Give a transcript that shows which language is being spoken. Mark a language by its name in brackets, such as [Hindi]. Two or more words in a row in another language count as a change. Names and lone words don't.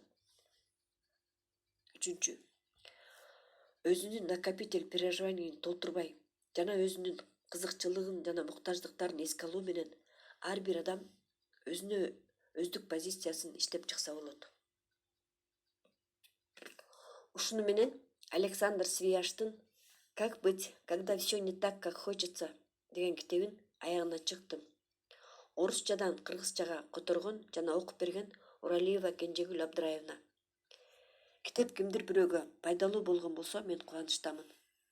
[Kyrgyz] Үчүнчү, өзүнүн [Russian] накопитель переживанийин [Kyrgyz] толтурбай жана өзүнүн кызыкчылыгын жана муктаждыктарын эске алуу менен ар бир адам өзүнө өздүк позициясын иштеп чыкса болот. Ушуну менен Александр Свияштын «Как быть, когда все не так, как хочется» деген китебин аягына чыктым. Орусчадан кыргызчага которгон жана окуп берген Уралиева Кенжегүл Абдыраевна. Китеп кимдир бирөөгө пайдалуу болгон болсо мен кубанычтамын.